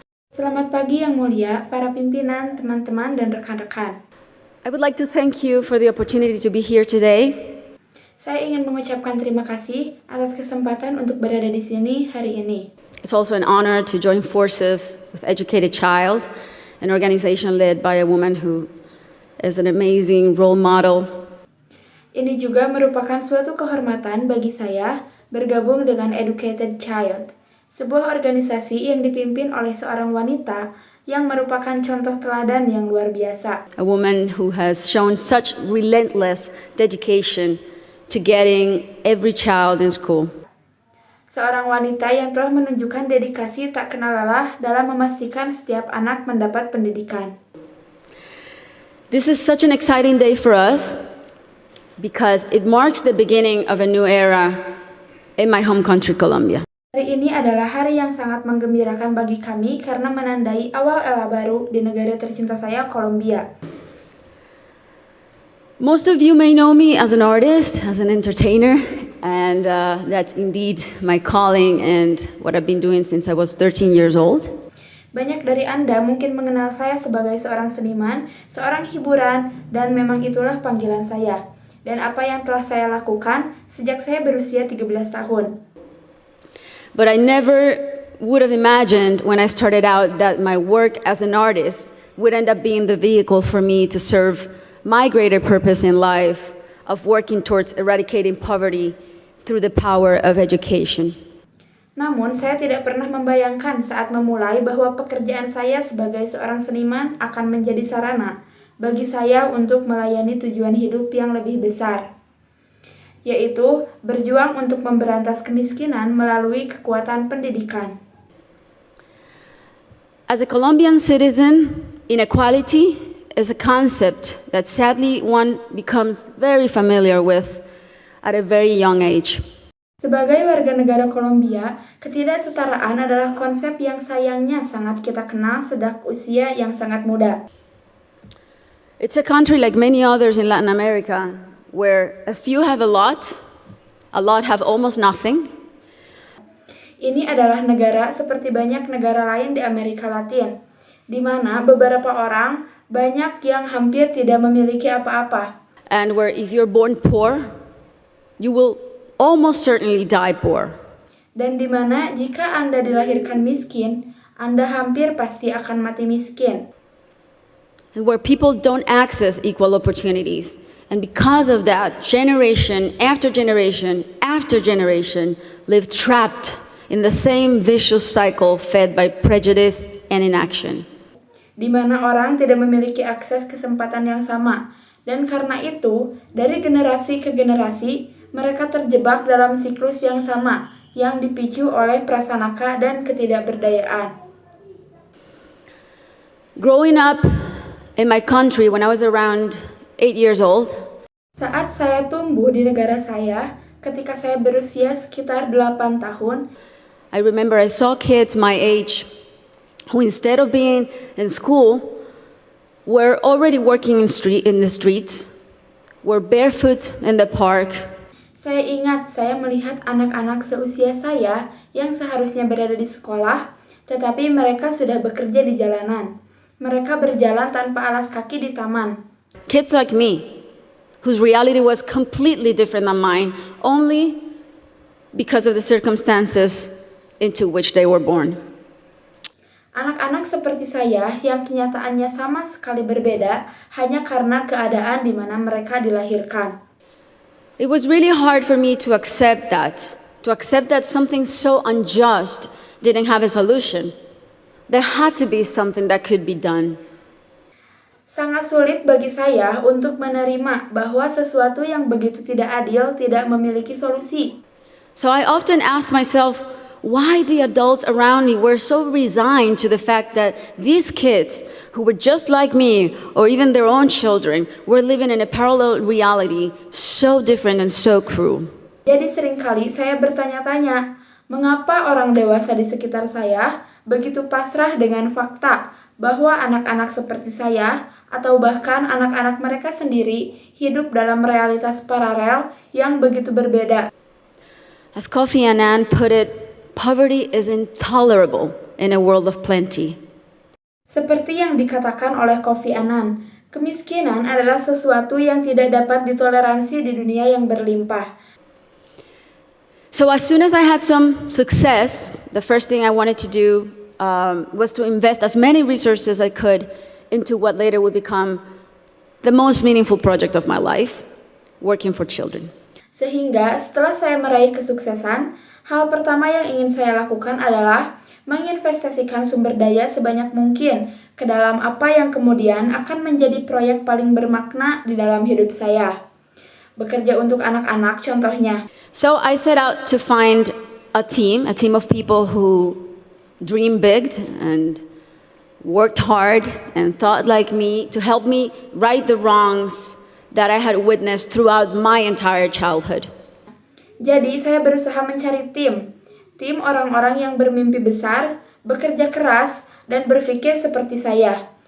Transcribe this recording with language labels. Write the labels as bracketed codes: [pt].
[id] Selamat pagi yang mulia, para pimpinan, teman-teman, dan rekan-rekan. [en] I would like to thank you for the opportunity to be here today. [id] Saya ingin mengucapkan terima kasih atas kesempatan untuk berada di sini hari ini. [en] It's also an honor to join forces with Educated Child, an organization led by a woman who is an amazing role model. [id] Ini juga merupakan suatu kehormatan bagi saya bergabung dengan Educated Child, sebuah organisasi yang dipimpin oleh seorang wanita yang merupakan contoh teladan yang luar biasa. [en] A woman who has shown such relentless dedication to getting every child in school. [id] Seorang wanita yang telah menunjukkan dedikasi tak kenal lelah dalam memastikan setiap anak mendapat pendidikan. [en] This is such an exciting day for us because it marks the beginning of a new era in my home country, Colombia. [id] Hari ini adalah hari yang sangat menggembirakan bagi kami karena menandai awal era baru di negara tercinta saya, Kolombia. [en] Most of you may know me as an artist, as an entertainer, and that's indeed my calling and what I've been doing since I was 13 years old. [id] Banyak dari Anda mungkin mengenal saya sebagai seorang seniman, seorang hiburan, dan memang itulah panggilan saya. Dan apa yang telah saya lakukan sejak saya berusia 13 tahun. [en] But I never would have imagined when I started out that my work as an artist would end up being the vehicle for me to serve my greater purpose in life of working towards eradicating poverty through the power of education. [id] Namun, saya tidak pernah membayangkan saat memulai bahwa pekerjaan saya sebagai seorang seniman akan menjadi sarana bagi saya untuk melayani tujuan hidup yang lebih besar, yaitu berjuang untuk memberantas kemiskinan melalui kekuatan pendidikan. [en] As a Colombian citizen, inequality is a concept that sadly one becomes very familiar with at a very young age. [id] Sebagai warga negara Kolombia, ketidaksetaraan adalah konsep yang sayangnya sangat kita kenal sejak usia yang sangat muda. [en] It's a country like many others in Latin America, where a few have a lot have almost nothing. [id] Ini adalah negara seperti banyak negara lain di Amerika Latin, di mana beberapa orang banyak yang hampir tidak memiliki apa-apa. [en] And where if you're born poor, you will almost certainly die poor. [id] Dan di mana jika Anda dilahirkan miskin, Anda hampir pasti akan mati miskin. [en] And where people don't access equal opportunities. And because of that, generation after generation after generation live trapped in the same vicious cycle fed by prejudice and inaction. [id] Di mana orang tidak memiliki akses kesempatan yang sama. Dan karena itu, dari generasi ke generasi, mereka terjebak dalam siklus yang sama, yang dipicu oleh prasangka dan ketidakberdayaan. [en] Growing up in my country when I was around 8 years old, [id] saat saya tumbuh di negara saya, ketika saya berusia sekitar 8 tahun, [en] I remember I saw kids my age who instead of being in school were already working in the streets, were barefoot in the park. [id] Saya ingat saya melihat anak-anak seusia saya yang seharusnya berada di sekolah, tetapi mereka sudah bekerja di jalanan. Mereka berjalan tanpa alas kaki di taman. [en] Kids like me, whose reality was completely different than mine, only because of the circumstances into which they were born. [id] Anak-anak seperti saya yang kenyataannya sama sekali berbeda hanya karena keadaan di mana mereka dilahirkan. [en] It was really hard for me to accept that something so unjust didn't have a solution. There had to be something that could be done. [id] Sangat sulit bagi saya untuk menerima bahwa sesuatu yang begitu tidak adil tidak memiliki solusi. [en] So I often ask myself why the adults around me were so resigned to the fact that these kids, who were just like me, or even their own children, were living in a parallel reality so different and so cruel. [id] Jadi seringkali saya bertanya-tanya, mengapa orang dewasa di sekitar saya begitu pasrah dengan fakta bahwa anak-anak seperti saya, atau bahkan anak-anak mereka sendiri, hidup dalam realitas paralel yang begitu berbeda. [en] As Kofi Annan put it, poverty is intolerable in a world of plenty. [id] Seperti yang dikatakan oleh Kofi Annan, kemiskinan adalah sesuatu yang tidak dapat ditoleransi di dunia yang berlimpah. [en] So as soon as I had some success, the first thing I wanted to do was to invest as many resources as I could into what later would become the most meaningful project of my life, working for children. [id] Sehingga setelah saya meraih kesuksesan, hal pertama yang ingin saya lakukan adalah menginvestasikan sumber daya sebanyak mungkin ke dalam apa yang kemudian akan menjadi proyek paling bermakna di dalam hidup saya. Bekerja untuk anak-anak contohnya. [en] So I set out to find a team of people who dream big and worked hard and thought like me to help me right the wrongs that I had witnessed throughout my entire childhood. [id] Jadi saya berusaha mencari tim orang-orang yang bermimpi besar, bekerja keras, dan berpikir seperti saya.